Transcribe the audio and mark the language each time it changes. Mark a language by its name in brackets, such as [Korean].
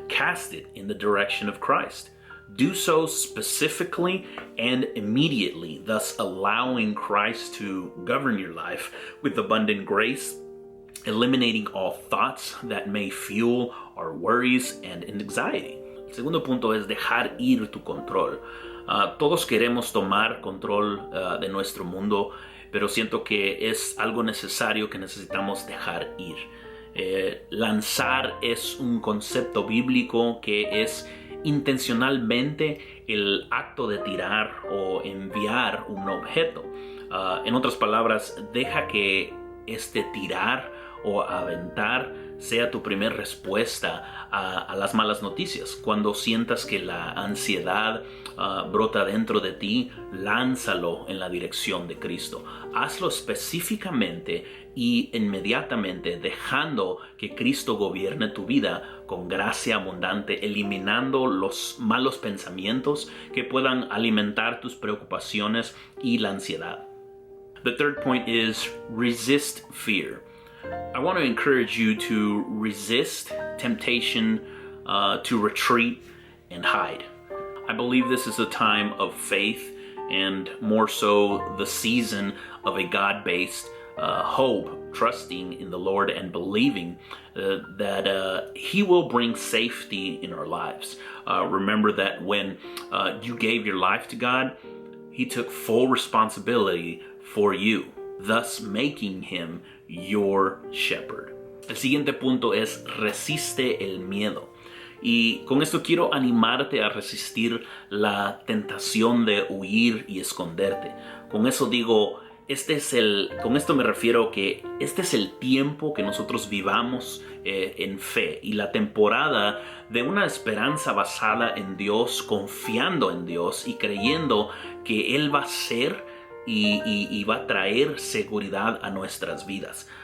[English] Cast it in the direction of Christ. Do so specifically and immediately, thus allowing Christ to govern your life with abundant grace, eliminating all thoughts that may fuel our worries and anxiety. [Spanish] El segundo punto es dejar ir tu control. Todos queremos tomar control de nuestro mundo, pero siento que es algo necesario que necesitamos dejar ir. Lanzar es un concepto bíblico que es intencionalmente el acto de tirar o enviar un objeto. En otras palabras, deja que este tirar o aventar sea tu primera respuesta a las malas noticias. Cuando sientas que la ansiedad brota dentro de ti, lánzalo en la dirección de Cristo. Hazlo específicamente y inmediatamente, dejando que Cristo gobierne tu vida con gracia abundante, eliminando los malos pensamientos que puedan alimentar tus preocupaciones y la ansiedad. [English] The third point is resist fear. I want to encourage you to resist temptation, to retreat and hide. I believe this is a time of faith and more so the season of a God-based hope, trusting in the Lord and believing that He will bring safety in our lives. Remember that when you gave your life to God, He took full responsibility for you, thus making Him your shepherd. [Spanish] El siguiente punto es resiste el miedo. Y con esto quiero animarte a resistir la tentación de huir y esconderte. Con eso digo, con esto me refiero que este es el tiempo que nosotros vivamos en fe y la temporada de una esperanza basada en Dios, confiando en Dios y creyendo que Él va a ser y va a traer seguridad a nuestras vidas.